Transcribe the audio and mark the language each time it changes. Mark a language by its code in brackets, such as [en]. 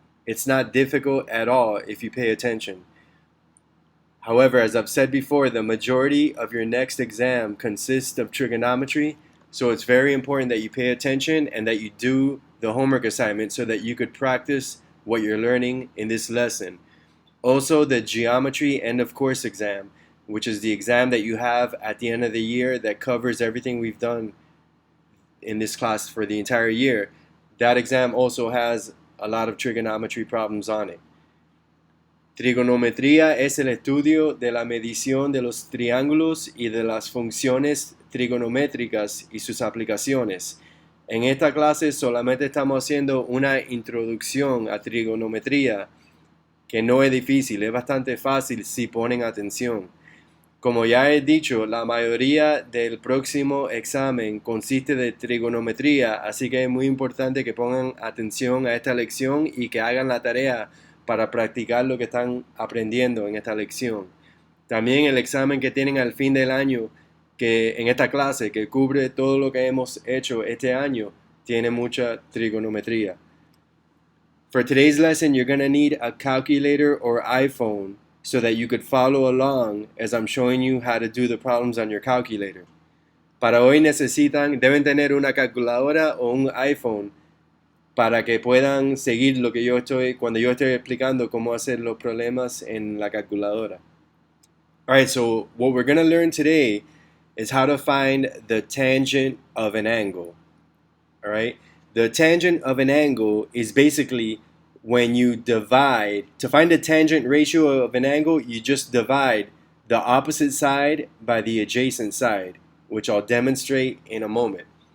[en] It's not difficult at all if you pay attention. However, as I've said before, the majority of your next exam consists of trigonometry, so it's very important that you pay attention and that you do the homework assignment so that you could practice what you're learning in this lesson. Also, the geometry end of course exam, which is the exam that you have at the end of the year that covers everything we've done in this class for the entire year. That exam also has a lot of trigonometry problems on it. [es] Trigonometría es el estudio de la medición de los triángulos y de las funciones trigonométricas y sus aplicaciones. En esta clase solamente estamos haciendo una introducción a trigonometría, que no es difícil, es bastante fácil si ponen atención. Como ya he dicho, la mayoría del próximo examen consiste de trigonometría, así que es muy importante que pongan atención a esta lección y que hagan la tarea para practicar lo que están aprendiendo en esta lección. También el examen que tienen al fin del año, que en esta clase, que cubre todo lo que hemos hecho este año, tiene mucha trigonometría. [en] For today's lesson, you're going to need a calculator or iPhone so that you could follow along as I'm showing you how to do the problems on your calculator. [es] Para hoy deben tener una calculadora o un iPhone para que puedan seguir lo que cuando yo estoy explicando cómo hacer los problemas en la calculadora. [en] Alright, so what we're going to learn today is how to find the tangent of an angle. Alright, the tangent of an angle is basically when you divide. To find the tangent ratio of an angle, you just divide the opposite side by the adjacent side, which I'll demonstrate in a moment.